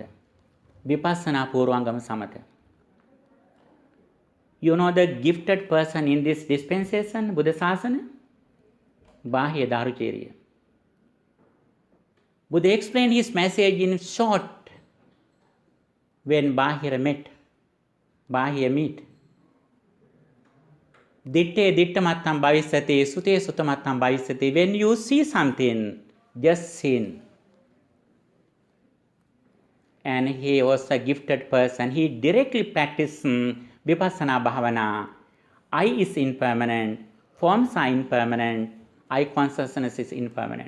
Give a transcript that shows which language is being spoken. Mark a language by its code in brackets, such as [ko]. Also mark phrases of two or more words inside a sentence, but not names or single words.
[pi] Vipassana Purvangama Samatha. [en] You know the gifted person in this dispensation, [pi] Buddha Sasana? [en] Bahya Darucherya. Buddha explained his message in short when Bahya meet. [pi] Ditte dittamattam bhavisate, sute sutamattam bhavisate. [en] When you see something, just seen. And he was a gifted person. He directly practiced [pi] Vipassana Bhavana. [en] I is impermanent, forms are impermanent, I consciousness is impermanent.